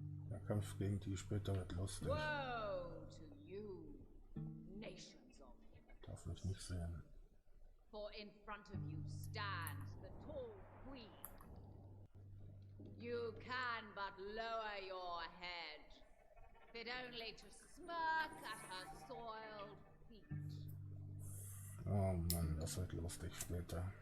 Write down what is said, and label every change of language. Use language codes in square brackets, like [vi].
[de] Der Kampf gegen die später wird lustig. [en] Woe to you, nations of hypocrites. [de] Darf mich nicht sehen. [en] For in front of you stands the tall queen. You can but lower your head, fit only to smirk at her soiled feet. [de] Oh Mann, das wird lustig später.